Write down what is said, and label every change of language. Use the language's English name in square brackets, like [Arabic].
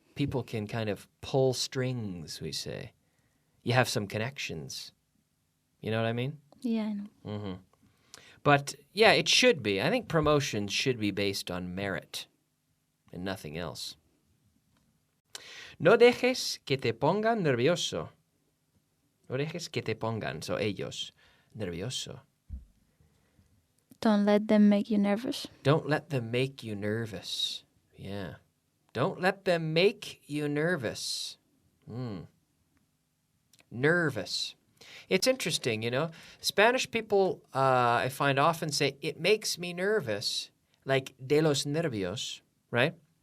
[English] People can kind of pull strings, we say. You have some connections. You know what I mean? Yeah, I know. Mm-hmm. But, yeah, it should be. I think promotions should be based on merit and nothing else. [Spanish] No dejes que te pongan nervioso. No dejes que te pongan, so ellos, nervioso. [English] Don't let them make you nervous. Don't let them make you nervous. Yeah. Don't let them make you nervous. Nervous. It's interesting, you know. Spanish people, I find often say, it makes me nervous, like [Spanish] de los nervios, [English] right?